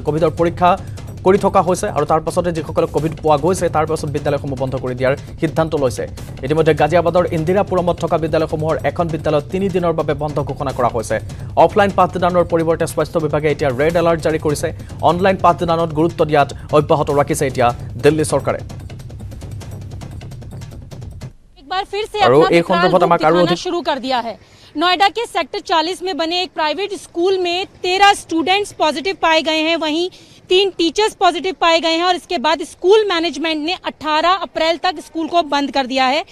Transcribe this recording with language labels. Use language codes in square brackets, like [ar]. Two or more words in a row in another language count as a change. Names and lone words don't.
[as] কোভিডৰ পৰীক্ষা কৰি থকা হৈছে আৰু তাৰ পাছতে যিসকলক কোভিড পোৱা গৈছে তাৰ পাছত বিদ্যালয়সমূহ বন্ধ কৰি দিয়াৰ সিদ্ধান্ত লৈছে। ইতিমধ্যে গাজিয়াবাদৰ ইন্দিৰাপুৰমত থকা বিদ্যালয়সমূহৰ এখন বিদ্যালয়ত 3 দিনৰ বাবে বন্ধ ঘোষণা কৰা হৈছে। অফলাইন পাঠদানৰ পৰিৱৰ্তে স্বাস্থ্য বিভাগে এতিয়া [en] red alert [as] জাৰি কৰিছে। অনলাইন পাঠদানত গুৰুত্ব দিয়াত অব্যাহত ৰাখিছে এতিয়া দিল্লী চৰকাৰে। [hi] एक बार फिर से अपना विकराल रूप दिखाना शुरू कर दिया है। नोएडा के सेक्टर 40 में बने एक [en] private school [hi] में 13 [en] students positive [hi] पाए गए हैं, वहीं 3 [en] teachers positive [hi] पाए गए हैं और इसके बाद [en] school management [hi] ने 18 अप्रैल तक स्कूल को बंद कर दिया है।